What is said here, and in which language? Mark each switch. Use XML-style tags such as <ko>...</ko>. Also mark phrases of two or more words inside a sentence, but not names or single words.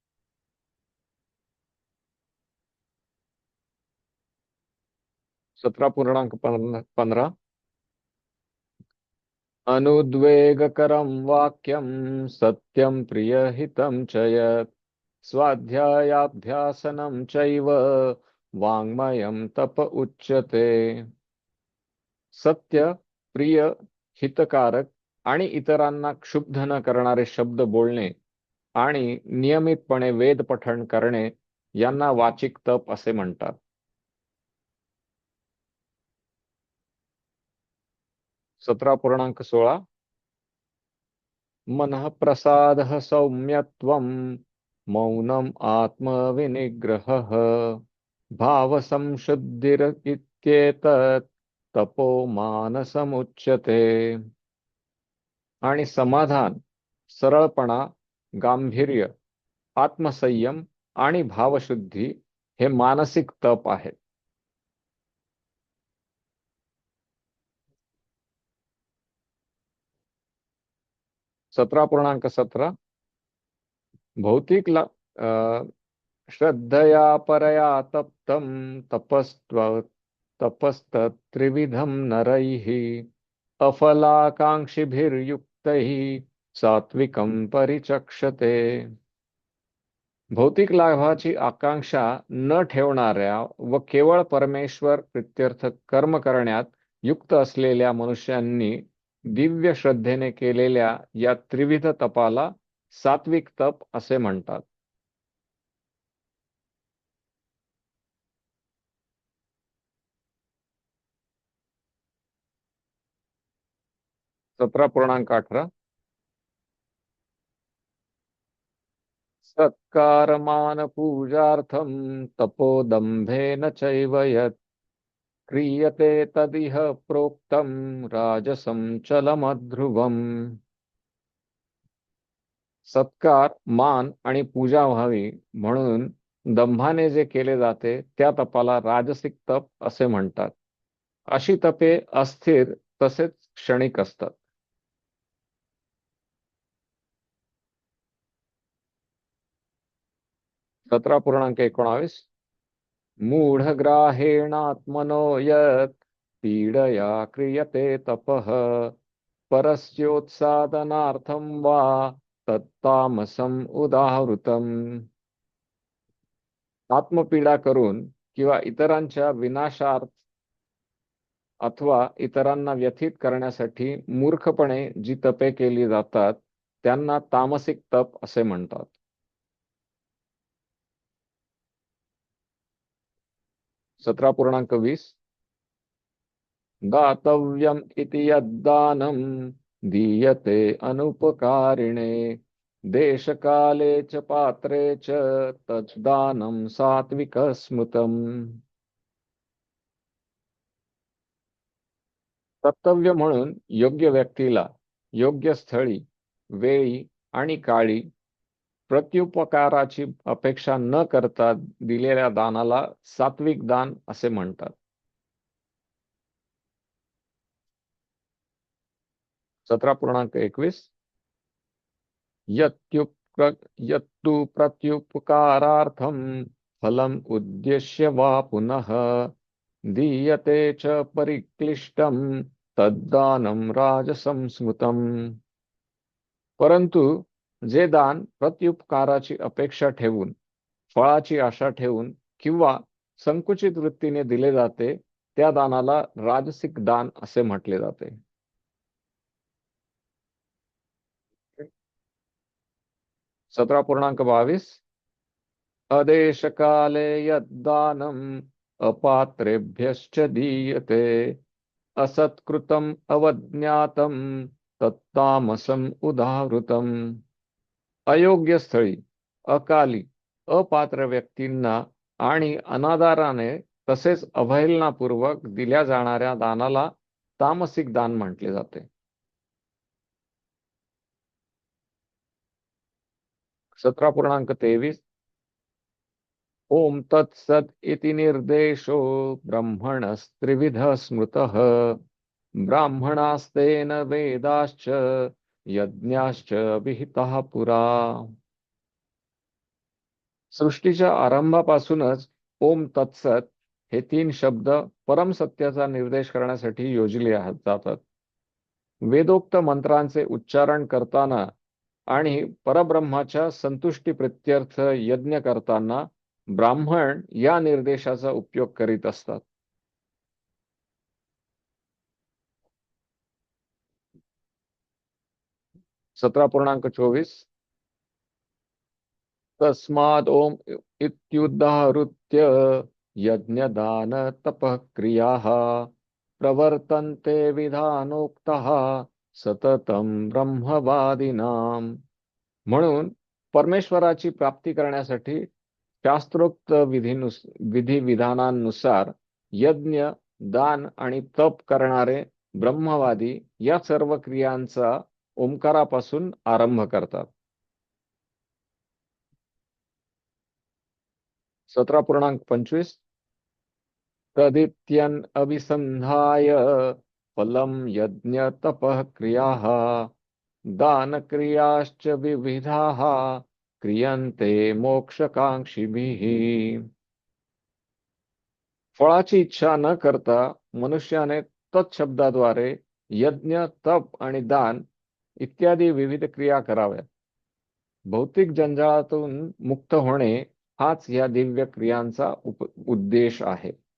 <mr>17.15.</mr> <sa>अनुद्वेगकरं वाक्यं सत्यं प्रियहितं च यत् स्वाध्यायाभ्यासनं चैव वाङ्मयं तप उच्यते.</sa> <mr>सत्य, प्रिय, हितकारक आणि इतरांना क्षुब्ध न करणारे शब्द बोलणे आणि नियमितपणे वेद पठण करणे यांना वाचिक तप असे म्हणतात. 17.16.</mr> <sa>मनः प्रसादः सौम्यत्वं मौनम् आत्मविनिग्रहः भावसंशुद्धिर इत्येतत् तपो मानसमुच्यते.</sa> <mr>आणि समाधान, सरळपणा, गांभीर्य, आत्मसंयम आणि भावशुद्धी हे मानसिक तप आहेत. 17.17.</mr> <sa>भौतिक श्रद्धया परया तप्तं तपस्तत्त्रिविधं नरैः अफलाकांक्षिभिर्युक्तैः सात्विकं परिचक्षते.</sa> <mr>भौतिक लाभाची आकांक्षा न ठेवणाऱ्या व केवळ परमेश्वर प्रित्यर्थ कर्म करण्यात युक्त असलेल्या मनुष्यांनी दिव्य श्रद्धेने केलेल्या या त्रिविध तपाला सात्विक तप असे म्हणतात. 17.18.</mr> <sa>सत्कारमानपूजार्थं तपोदम्भेन चैव यत् क्रियते तदिह प्रोक्तं राजसं चलमध्रुवम्.</sa> <mr>सत्कार, मान आणि पूजा व्हावी म्हणून दंभाने जे केले जाते त्या तपाला राजसिक तप असे म्हणतात. अशी तपे अस्थिर तसेच क्षणिक असतात. 17.19.</mr> <sa>मूढग्राहेणात्मनो यत् पीडया क्रियते तपः परस्योत्सादनार्थं वा तत्तामसम् उदाहृतम्.</sa> <mr>आत्मपीडा करून किंवा इतरांच्या विनाशार्थ अथवा इतरांना व्यथित करण्यासाठी मूर्खपणे जी तपे केली जातात त्यांना तामसिक तप असे म्हणतात. 17.20.</mr> <sa>दातव्यम इति यद्दानं दीयते अनुपकारिणे देशकाले च पात्रे च तद्दानं सात्विक स्मृतम्.</sa> <mr>कर्तव्य म्हणून योग्य व्यक्तीला योग्य स्थळी, वेळी आणि काळी प्रत्युपकाराची अपेक्षा न करता दिलेल्या दानाला सात्विक दान असे म्हणतात. 17.21.</mr> <sa>यत्युप्र यत्तु प्रत्युपकारार्थं फलम् उद्देश्य वा पुनः दीयते च परिक्लिष्टं तद्दानं राजसं स्मृतम्.</sa> <mr>परंतु जे दान प्रत्युपकाराची अपेक्षा ठेवून, फळाची आशा ठेवून किंवा संकुचित वृत्तीने दिले जाते, त्या दानाला राजसिक दान असे म्हटले जाते. 17.22.</mr> <sa>अदेशकाले यद्दानम् अपात्रेभ्यश्च दीयते असत्कृतम् अवज्ञातम् तत्तामसम् उदाहृतम्.</sa> <mr>अयोग्य स्थळी, अकाली, अपात्र व्यक्तींना आणि अनादराने तसेच अवहेलनापूर्वक दिल्या जाणाऱ्या दानाला तामसिक दान म्हटले जाते. 17.23.</mr> <sa>ओम तत्सत इति निर्देशो ब्रह्मणस्त्रिविधः स्मृतः ब्राह्मणास्तेन वेदाश्च यज्ञाश्च विहिताः पुरा.</sa> <mr>सृष्टीच्या आरंभापासूनच</mr> <sa>ओम तत्सत</sa> <mr>हे 3 शब्द परमसत्याचा निर्देश करण्यासाठी योजले जातात. वेदोक्त मंत्रांचे उच्चारण करताना आणि परब्रह्माच्या संतुष्टी प्रित्यर्थ यज्ञ करताना ब्राह्मण या निर्देशाचा उपयोग करीत असतात. 17.24.</mr> <sa>तस्माद् ओम इत्युदाहृत्य यज्ञदान तपः क्रियाः प्रवर्तन्ते विधानोक्तः सततं ब्रह्मवादिनाम.</sa> <mr>म्हणून परमेश्वराची प्राप्ती करण्यासाठी शास्त्रोक्त विधी विधानांनुसार यज्ञ, दान आणि तप करणारे ब्रह्मवादी या सर्व क्रियांचा ओंकारापासून आरंभ करतात. 17.25.</mr> <sa>तदित्यन अभिसंधाय फलं यज्ञ तपः क्रियाः दान क्रियाश्च विविधाः क्रियन्ते मोक्षकांक्षिभिः.</sa> <mr>फळाची इच्छा न करता मनुष्याने तत्शब्दाद्वारे यज्ञ, तप आणि दान इत्यादी विविध क्रिया कराव्यात. भौतिक जंजाळातून मुक्त होणे हाच या दिव्य क्रियांचा उद्देश आहे.</mr>